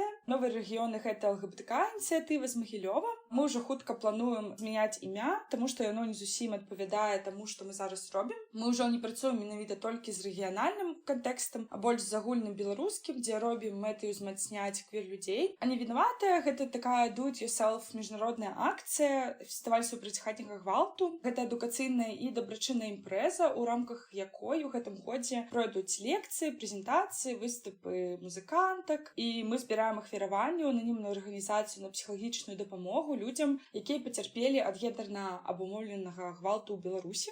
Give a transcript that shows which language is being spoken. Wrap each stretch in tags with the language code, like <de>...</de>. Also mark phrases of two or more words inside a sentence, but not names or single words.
<be>«Новыя рэгіёны» — гэта ЛГБТК-ініцыятыва з Магілёва. Мы ўжо хутка плануем змяняць імя, таму што яно не зусім адпавядае таму, што мы зараз робім. Мы ўжо не працуем менавіта толькі з рэгіянальным кантэкстам, а больш з агульным беларускім, дзе робім мэтай узмацняць квир-людзей. А «Не вінаватая» — гэта такая</be> <en>do-it-yourself</en> <be>міжнародная акцыя, фестываль супраць хатняга гвалту. Гэта адукацыйная і дабрачынная імпрэза, у рамках якой у гэтым годзе пройдуць лекцыі, прэзентацыі, выступы музыкантак, і мы збіраем ахвяраванне ў ананімную арганізацыю на псіхалагічную дапамогу людзям, якія пацярпелі ад гендерна абумоўленага гвалту ў Беларусі.</be>